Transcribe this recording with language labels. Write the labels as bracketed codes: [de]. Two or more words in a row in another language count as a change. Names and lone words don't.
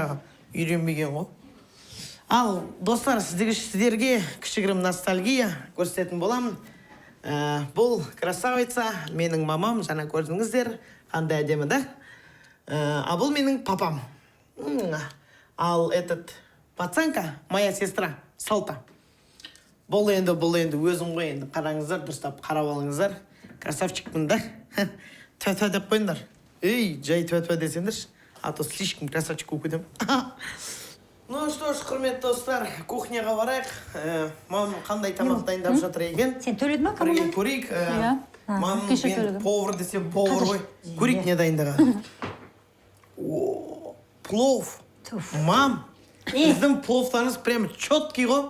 [kk] Камераға үйренбеген ғой. Ал, достар, сіздерге кішігірім ностальгия көрсететін боламын. Бұл красавица, менің мамам, жаңа көрдіңіздер, қандай әдемі да? А бұл менің папам. Ал [ru] этот пацанка, моя сестра, [kk] Салта. Бұл енді өзім ғой енді. Қараңыздар, дұрыстап қарап алыңыздар. Красавчикпін да. Тө-тө деп қойыңдар. Ей, жай тө-тө десеңдерші. [ru] А то слишком красавчик [kk] болып кетем. [ru] Ну что ж, [kk] құрметті достар, кухняға барайық. Мамам қандай тамақ дайындап жатыр екен? Сен төледің ма? Бірге көрейік. Мамам мен повар десем повар ғой. Көрейік не дайындаған. Плов. Мам, біздің пловтарыңыз [ru] прямо четкий [kk] ғой.